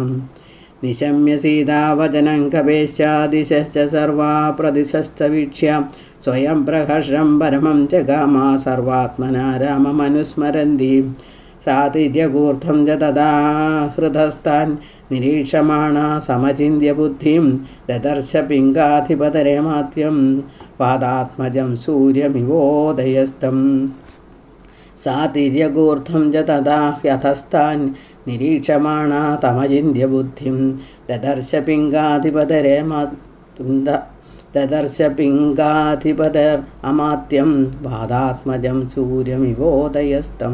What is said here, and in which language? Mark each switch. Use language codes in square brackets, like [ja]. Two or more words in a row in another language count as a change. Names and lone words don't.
[sa] നിശമ്യ സീതാവചനം കപേശ്ചാദിശശ്ച സർവാ പ്രതിശശ്ച വീക്ഷ്യ സ്വയം പ്രഹർഷം പരമം ജഗാമാ സർവാത്മനാ രാമമനുസ്മരന്തി. സാതിര്യകൂർദ്ധം ച തഥാ ഹൃദസ്ഥാൻ നിരീക്ഷമാണ സമചിന്യ ബുദ്ധിം ദദർശ പിംഗാധിപതരമാത്യം പാദാത്മജം സൂര്യമിവോദയസ്തം. सा तिर्यगूर्ध्वं च तदा ह्यथस्तान् निरीक्षमाणा तमचिन्त्य बुद्धिं ददर्श पिङ्गाधिपतिरमात्यं वादात्मजं सूर्यमिवोदयस्तं.